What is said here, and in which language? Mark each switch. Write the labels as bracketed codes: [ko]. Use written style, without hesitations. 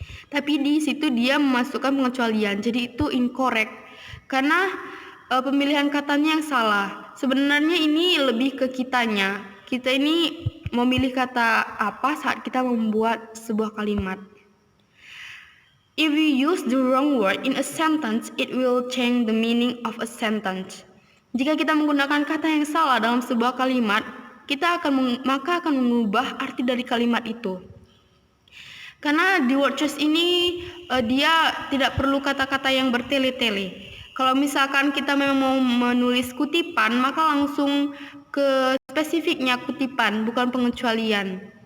[id] Tapi di situ dia memasukkan pengecualian. Jadi itu incorrect. Karena pemilihan katanya yang salah. Sebenarnya ini lebih ke kitanya. Kita ini mau milih kata apa saat kita membuat sebuah kalimat. [en] If we use the wrong word in a sentence, it will change the meaning of a sentence. [id] Jika kita menggunakan kata yang salah dalam sebuah kalimat, maka akan mengubah arti dari kalimat itu. Karena di word choice ini dia tidak perlu kata-kata yang bertele-tele. Kalau misalkan kita memang mau menulis kutipan, maka langsung ke spesifiknya kutipan, bukan pengecualian.